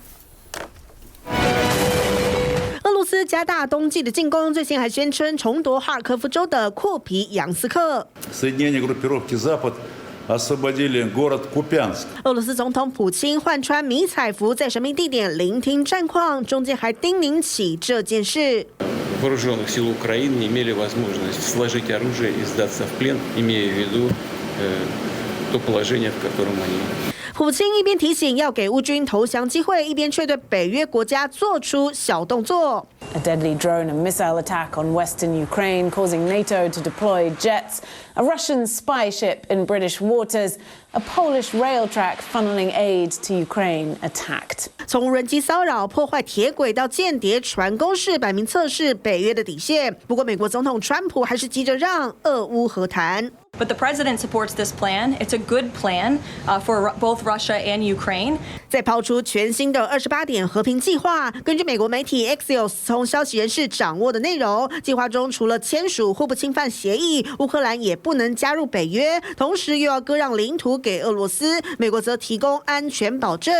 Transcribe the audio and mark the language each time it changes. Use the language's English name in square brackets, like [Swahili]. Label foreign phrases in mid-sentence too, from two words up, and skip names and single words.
[Chinese] 俄罗斯加大冬季的进攻，最近还宣称重夺哈尔科夫州的库皮扬斯克。俄罗斯总统普京换穿迷彩服，在神秘地点聆听战况，中间还叮咛起这件事。 [Russian] Вооруженных сил Украины не имели возможность сложить оружие и сдаться в плен, имея в виду то положение, в котором они. [Chinese] 普京一边提醒要给乌军投降机会，一边却对北约国家做出小动作。 [English] A deadly drone and missile attack on western Ukraine, causing NATO to deploy jets, a Russian spy ship in British waters, a Polish rail track funneling aid to Ukraine attacked. [Chinese] 从无人机骚扰、破坏铁轨到间谍船攻势，摆明测试北约的底线。不过，美国总统川普还是急着让俄乌和谈。 [English] But the president supports this plan. It's a good plan for both Russia and Ukraine. [Chinese] 再抛出全新的28点和平计划。根据美国媒体 Axios 从消息人士掌握的内容，计划中除了签署互不侵犯协议，乌克兰也不能加入北约，同时又要割让领土给俄罗斯，美国则提供安全保证。